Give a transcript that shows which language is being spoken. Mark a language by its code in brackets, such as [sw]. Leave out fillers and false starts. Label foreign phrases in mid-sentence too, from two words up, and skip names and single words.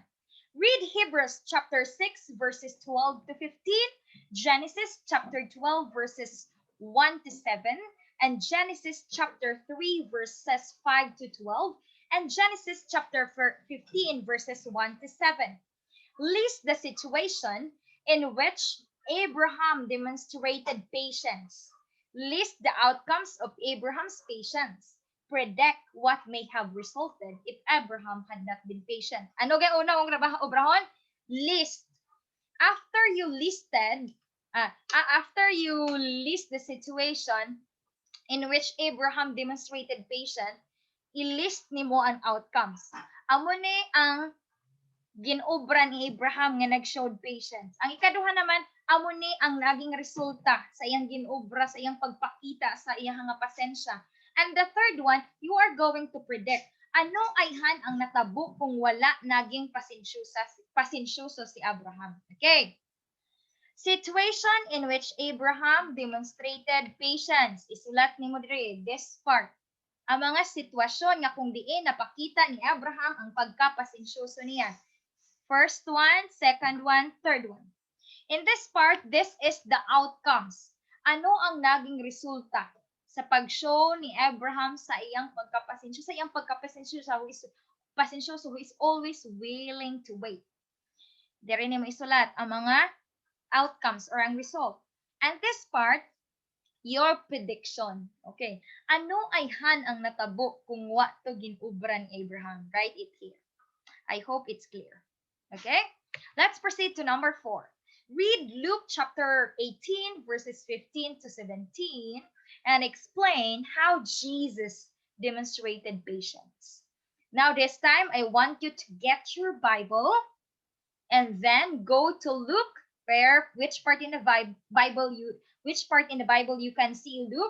[en] Read Hebrews chapter 6 verses 12 to 15, Genesis chapter 12 verses 1 to 7, and Genesis chapter 3 verses 5 to 12, and Genesis chapter 15 verses 1 to 7. List the situation in which Abraham demonstrated patience. List the outcomes of Abraham's patience. Predict what may have resulted if Abraham had not been patient. [hil] Ano kaya una kong obrahon? [en] List. After you list the situation in which Abraham demonstrated patience, [hil] i-list nimo ang [en] outcomes. [hil] Amo ni ang ginobra ni Abraham nga [en] nag-showed patience. [hil] Ang ikaduha naman, amo ni ang naging resulta sa iyang ginobra, sa iyang pagpakita, sa iyang nga pasensya. [en] And the third one, you are going to predict [hil] ano ayhan ang natabo kung wala naging pasensyoso si Abraham. Okay. [en] Situation in which Abraham demonstrated patience. [hil] Isulat nimo diri [en] this part. [hil] Ang mga sitwasyon nga kung diin napakita ni Abraham ang pagkapasensyoso niya. [en] First one, second one, third one. In this part, this is the outcomes. [hil] Ano ang naging resulta sa pag-show ni Abraham sa iyang pagkapasensyoso, [en] who is always willing to wait. [hil] Dere ni mo isulat ang mga outcomes or ang result. [en] And this part, your prediction. Okay. [hil] Ano ay ang natabo kung wa to ginubra ni Abraham? [en] Write it here. I hope it's clear. Okay? Let's proceed to number 4. Read Luke chapter 18 verses 15 to 17 and explain how Jesus demonstrated patience. Now this time, I want you to get your Bible and then go to Luke, where which part in the Bible you can see Luke.